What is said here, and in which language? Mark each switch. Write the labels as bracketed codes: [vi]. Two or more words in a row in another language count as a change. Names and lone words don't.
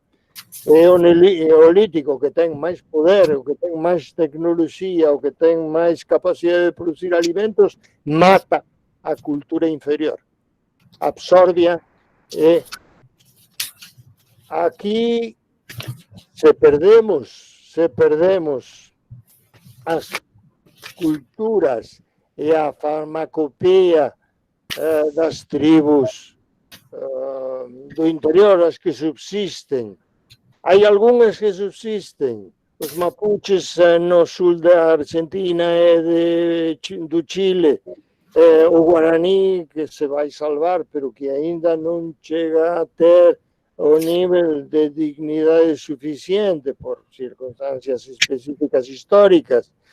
[gl] É o neolítico que ten máis poder, o que ten máis tecnoloxía, o que ten máis capacidade de producir alimentos, mata a cultura inferior, absorbia. Aquí se perdemos as culturas e a farmacopeia das tribos do interior, as que subsistem. [pt] Há algumas que subsistem. Os mapuches no sul da Argentina e do Chile, o Guarani, que se vai salvar, pero que ainda não chega a ter o nível de dignidade suficiente por circunstâncias específicas históricas.